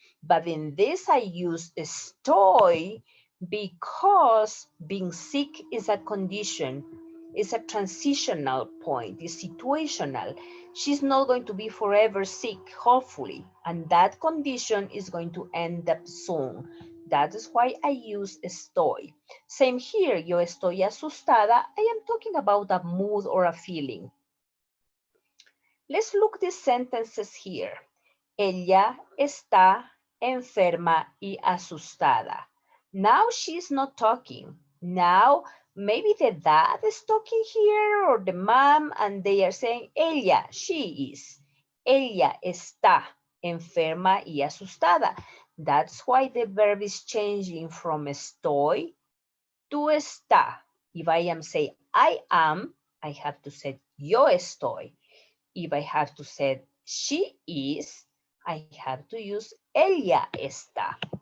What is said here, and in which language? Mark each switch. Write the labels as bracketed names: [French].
[English] But in this I use estoy because being sick is a condition, it's a transitional point, it's situational. She's not going to be forever sick, hopefully, and that condition is going to end up soon. That is why I use estoy. Same here, [Spanish] yo estoy asustada. [English] I am talking about a mood or a feeling. Let's look these sentences here. [Spanish] Ella está enferma y asustada. [English] Now she's not talking. Now maybe the dad is talking here or the mom and they are saying ella, she is. [Spanish] Ella está enferma y asustada. [English] That's why the verb is changing from estoy to está. If I am saying I am, I have to say [Spanish] yo estoy. [English] If I have to say she is, I have to use [Spanish] ella está.